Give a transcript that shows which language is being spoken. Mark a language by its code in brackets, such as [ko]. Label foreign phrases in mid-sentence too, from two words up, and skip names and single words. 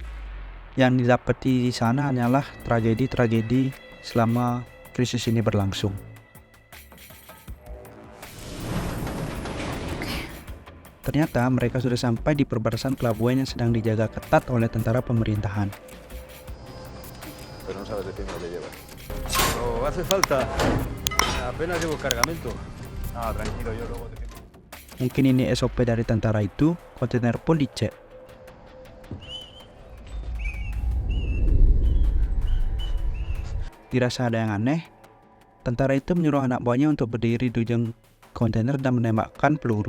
[id] Yang didapati di sana hanyalah tragedi-tragedi selama krisis ini berlangsung. Ternyata mereka sudah sampai di perbatasan pelabuhan yang sedang dijaga ketat oleh tentara pemerintahan. [es] Pero no sabes de qué me lo llevas. Pero hace falta. Apenas llevo cargamento. Ah, tranquilo, yo luego te... [id] Mungkin ini SOP dari tentara itu, kontainer pun dicek. Dirasa ada yang aneh, tentara itu menyuruh anak buahnya untuk berdiri di ujung kontainer dan menembakkan peluru.